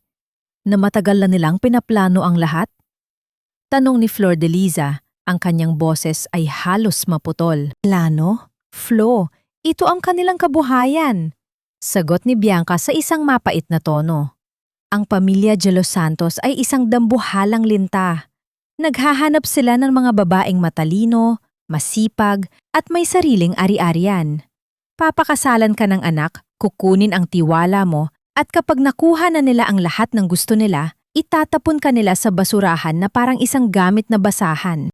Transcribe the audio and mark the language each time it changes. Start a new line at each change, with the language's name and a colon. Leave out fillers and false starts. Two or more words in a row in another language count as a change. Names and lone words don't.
Filipino: Na matagal na nilang pinaplano ang lahat? Tanong ni Flor de Liza, ang kanyang boses ay halos maputol. Plano? Flo, ito ang kanilang kabuhayan. Sagot ni Bianca sa isang mapait na tono. Ang pamilya de los Santos ay isang dambuhalang linta. Naghahanap sila ng mga babaeng matalino, masipag, at may sariling ari-arian. Papakasalan ka ng anak, kukunin ang tiwala mo, at kapag nakuha na nila ang lahat ng gusto nila, itatapon ka nila sa basurahan na parang isang gamit na basahan.